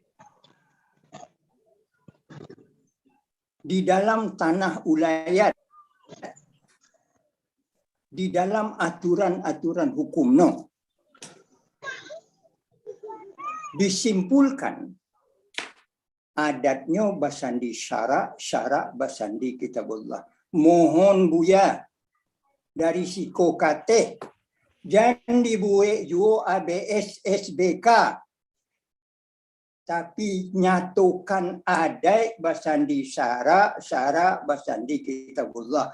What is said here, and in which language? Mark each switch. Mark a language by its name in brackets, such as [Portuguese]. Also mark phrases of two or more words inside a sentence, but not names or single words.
[Indonesian] Di dalam tanah ulayat. Di dalam aturan-aturan hukum. No. Disimpulkan [Minangkabau] adatnya basandi syarak, syarak basandi kitabullah. Mohon buya dari siko kate jangan dibuat juo ABS SBK, tapi nyatukan adat basandi syarak, syarak basandi kitabullah.